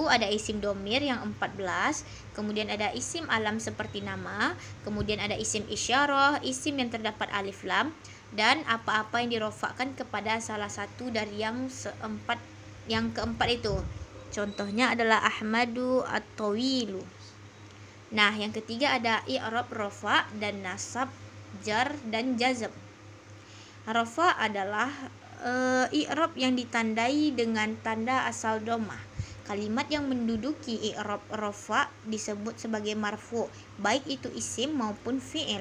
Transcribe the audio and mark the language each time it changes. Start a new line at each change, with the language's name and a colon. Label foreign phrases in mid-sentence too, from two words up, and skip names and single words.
Indonesian: Ada
Arabic: اسم ضمير
Indonesian: yang 14, kemudian ada
Arabic: اسم علم
Indonesian: seperti nama, kemudian ada
Arabic: اسم إشارة,
Indonesian: isim yang terdapat
Arabic: ألف لام,
Indonesian: dan apa-apa yang dirofakkan kepada salah satu dari yang keempat itu. Contohnya adalah
Arabic: أحمدُ الطويلُ.
Indonesian: Nah, yang ketiga ada
Arabic: إعراب رفع
Indonesian: dan nasab, jar dan jazm. Rafa adalah i'rab yang ditandai dengan tanda asal dhammah. Kalimat yang menduduki
Arabic: إعراب رفع
Indonesian: disebut sebagai marfu, baik itu isim maupun fi'il.